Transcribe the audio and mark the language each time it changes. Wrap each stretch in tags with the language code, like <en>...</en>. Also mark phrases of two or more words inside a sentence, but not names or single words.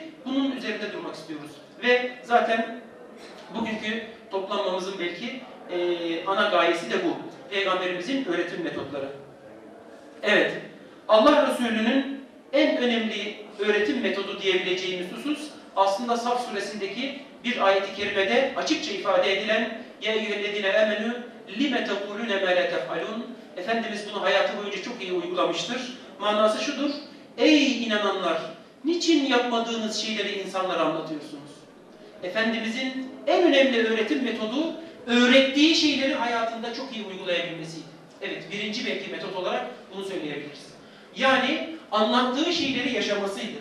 <tr>Bunun üzerinde durmak istiyoruz. Ve zaten bugünkü toplanmamızın belki ana gayesi de bu. Peygamberimizin öğretim metotları. Evet, Allah Resulü'nün en önemli öğretim metodu diyebileceğimiz husus, aslında Saf suresindeki bir ayet-i kerimede açıkça ifade edilen</tr> <ar>يَا اَيُّهَا الَّذِينَ لِمَ تَقُولُونَ مَا لَا تَفْعَلُونَ.</ar> <tr>Efendimiz bunu hayatı boyunca çok iyi uygulamıştır. Manası şudur: ey inananlar! Niçin yapmadığınız şeyleri insanlara anlatıyorsunuz? Efendimizin en önemli öğretim metodu, öğrettiği şeyleri hayatında çok iyi uygulayabilmesiydi. Evet, birinci belki metot olarak bunu söyleyebiliriz. Yani anlattığı şeyleri yaşamasıydı.</tr>